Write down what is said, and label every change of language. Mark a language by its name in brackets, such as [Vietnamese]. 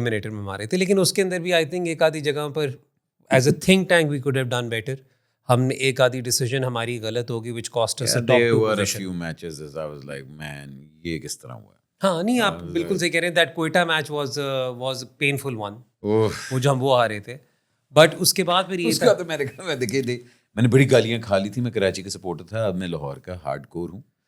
[Urdu] میں مارے تھے, لیکن اس کے اندر بھی [English] I think [Urdu] ایک آدھی جگہ پر [English] As I think tank we could have done better. [Urdu] ہم نے ایک آدھی ڈیسیژن ہماری غلط ہوگی [English] which cost us a top 2 position. few matches as I was like man [Urdu] یہ کس طرح ہوا. ہاں نہیں, آپ بالکل صحیح کہہ رہے ہیں. [English] that Quetta match was painful one, [Urdu] وہ جو ہم وہ ہارے تھے. بٹ اس کے بعد پھر یہ تھا, تو میں نے بڑی گالیاں کھا لی تھی. میں کراچی کا سپورٹر تھا, اب میں لاہور کا ہارڈ کور ہوں.